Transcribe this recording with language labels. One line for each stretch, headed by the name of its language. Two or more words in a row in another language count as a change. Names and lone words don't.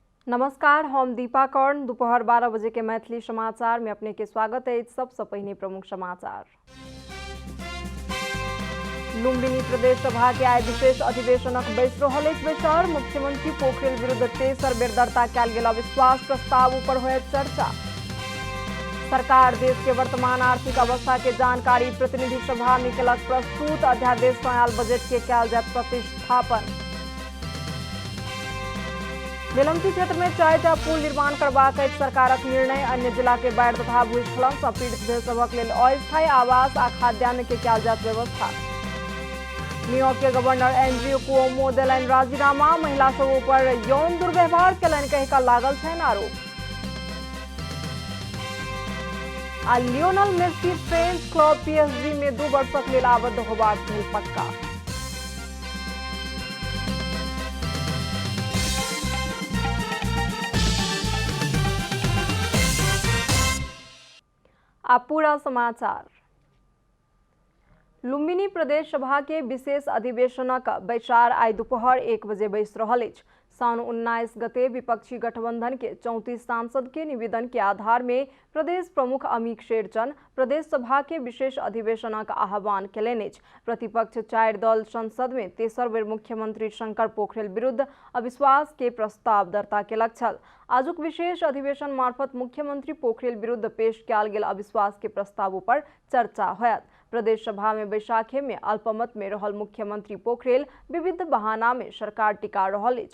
Maithili: नमस्कार, हम दीपा कर्ण। दोपहर 12 बजे के मैथिली समाचार में अपने के स्वागत है। सबसे पहले प्रमुख समाचार। लुम्बिनी प्रदेश सभा के आय विशेष अधिवेशनक बैस रहल अछि बैसार। मुख्यमंत्री पोखरेल विरुद्ध तेसर बेर दर्ता कयल गेल अविश्वास प्रस्ताव ऊपर होयत चर्चा। सरकार देश के वर्तमान आर्थिक अवस्था के जानकारी प्रतिनिधि सभा में केलक प्रस्तुत। अध्यादेश सँ आयल बजट के कयल जायत प्रतिस्थापन। बेलमती क्षेत्र में 4टा पुल निर्माण करबाक अछि सरकारक निर्णय। अन्य जिला के बाढ़ि तथा भूस्खलन सँ पीड़ित भेल सभक लेल अस्थायी आवास आ खाद्यान्न के कयल जायत व्यवस्था। न्यूयॉर्क के गवर्नर एंड्रयू कुओमो देलनि राजीनामा। महिला सब ऊपर यौन दुर्व्यवहार केलनि कहि कऽ लागल छनि आरोप। आ लियोनल मेसी
English: French club
Maithili: PSG में 2 वर्षक लेल आबद्ध होबाक भेल पक्का। अब पूरा समाचार। लुम्बिनी प्रदेश सभा के विशेष अधिवेशनक बैसार आइ दोपहर 1 बजे बैस रहल अछि। साउन 19 गते विपक्षी गठबंधन के 34 सांसद के निवेदन के आधार में प्रदेश प्रमुख अमीक शेरचन प्रदेश सभा के विशेष अधिवेशनक आह्वान केलनि अछि। प्रतिपक्ष 4 दल संसद में तेसर बेर मुख्यमंत्री शंकर पोखरेल विरुद्ध अविश्वास के प्रस्ताव दर्ता केलक छल। आजुक विशेष अधिवेशन मार्फत मुख्यमंत्री पोखरेल विरुद्ध पेश कयल गेल अविश्वास के प्रस्ताव पर चर्चा होयत। प्रदेश सभा में बैसाखे में अल्पमत में रहल मुख्यमंत्री पोखरेल विविध बहाना में सरकार टिका रहल अछि।